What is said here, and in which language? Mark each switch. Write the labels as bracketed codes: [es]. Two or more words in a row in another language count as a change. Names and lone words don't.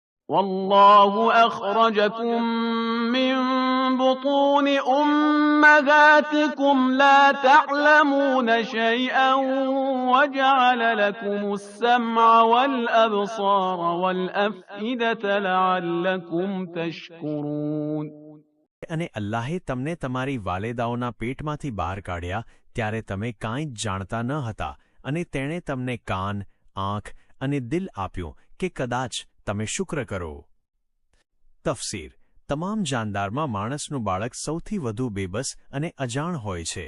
[ar] والله أخرجكم من بطون أمهاتكم لا تعلمون شيئا وجعل لكم السمع والأبصار والأفئدة لعلكم تشكرون. [gu] અને અલ્લાહે તમને તમારી વાલેદાઓના પેટમાંથી બહાર કાઢ્યા ત્યારે તમે કાંઈ જ જાણતા ન હતા અને તેણે તમને કાન, આંખ અને દિલ આપ્યું કે કદાચ તમે શુક્ર કરો. તફસીર: તમામ જાનદારમાં માણસનું બાળક સૌથી વધુ બેબસ અને અજાણ હોય છે.